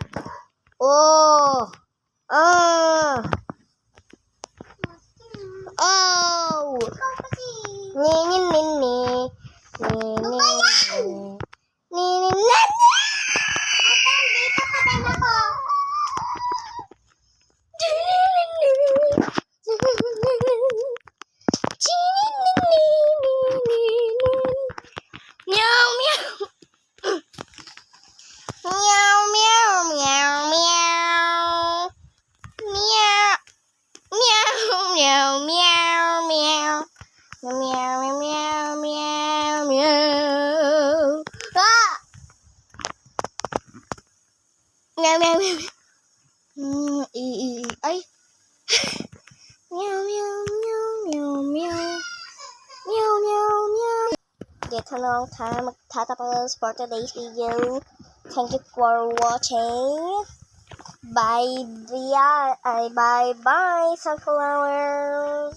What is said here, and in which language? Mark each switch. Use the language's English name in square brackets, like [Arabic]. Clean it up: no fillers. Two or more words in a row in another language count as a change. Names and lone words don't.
[Filipino] Oh. Ikaw kasi. dito pa din ako. Meow meow. Meow meow meow meow. Meow. Meow meow meow meow. Meow meow meow meow. Ah! Meow meow meow. Ay. Meow meow meow meow meow. Meow meow meow. Dito na lang tayo magtatapos [English] for today's video. Thank you for watching. Bye bye, sunflowers.